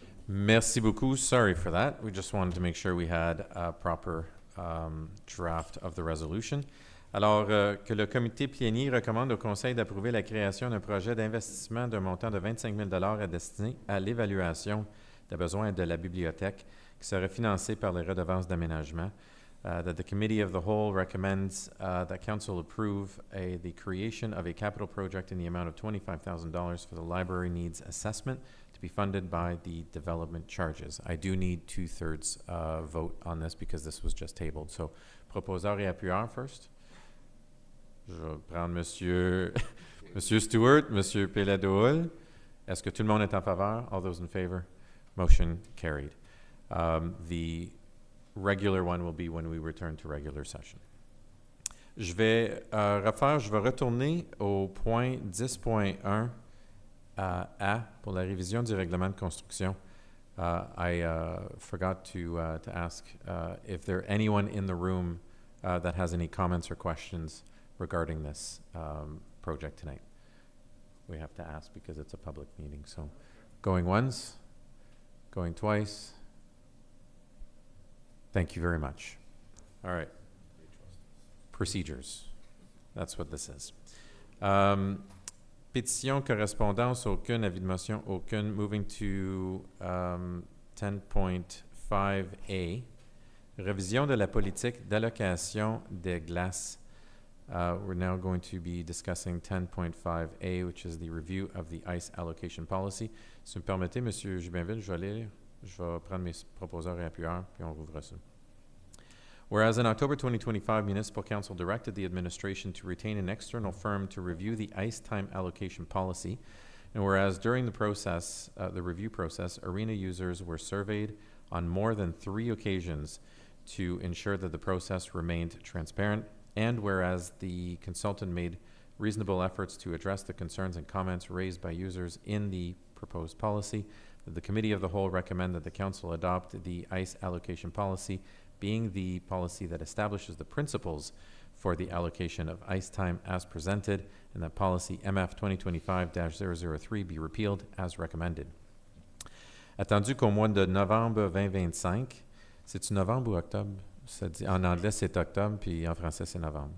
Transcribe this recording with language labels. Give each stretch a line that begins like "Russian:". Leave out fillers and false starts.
French: Merci beaucoup.
English: Sorry for that. We just wanted to make sure we had a proper draft of the resolution.
French: Alors, que le comité plénier recommande au Conseil d'approuver la création d'un projet d'investissement d'un montant de 25 000 $ destiné à l'évaluation des besoins de la bibliothèque qui serait financé par les redevances d'aménagement.
English: That the Committee of the Whole recommends that Council approve the creation of a capital project in the amount of $25,000 for the library needs assessment to be funded by the development charges. I do need 2/3 vote on this because this was just tabled.
French: So, proposeur et appuyeur first. Je vais prendre Monsieur Stewart, Monsieur Péladeau. Est-ce que tout le monde est en faveur?
English: All those in favor? Motion carried. The regular one will be when we return to regular session.
French: Je vais retourner au point 10.1 A pour la révision du règlement de construction.
English: I forgot to ask if there anyone in the room that has any comments or questions regarding this project tonight. We have to ask because it's a public meeting. So, going once, going twice. Thank you very much. All right. Procedures. That's what this is.
French: Pétition, correspondance, aucune. Avis de motion, aucune.
English: Moving to 10.5A.
French: Révision de la politique d'allocation des glaces.
English: We're now going to be discussing 10.5A, which is the review of the ice allocation policy.
French: Si vous me permettez, M. Jubinville, je vais prendre mes proposeurs et appuyeurs, puis on rouvre ça.
English: Whereas in October 2025, Municipal Council directed the administration to retain an external firm to review the ice time allocation policy, and whereas during the process, the review process, arena users were surveyed on more than 3 occasions to ensure that the process remained transparent, and whereas the consultant made reasonable efforts to address the concerns and comments raised by users in the proposed policy, the Committee of the Whole recommend that the Council adopt the ice allocation policy, being the policy that establishes the principles for the allocation of ice time as presented, and that policy MF 2025-003 be repealed as recommended.
French: Attendu qu'au mois de novembre 2025, c'est-tu novembre ou octobre? En anglais, c'est octobre, puis en français, c'est novembre.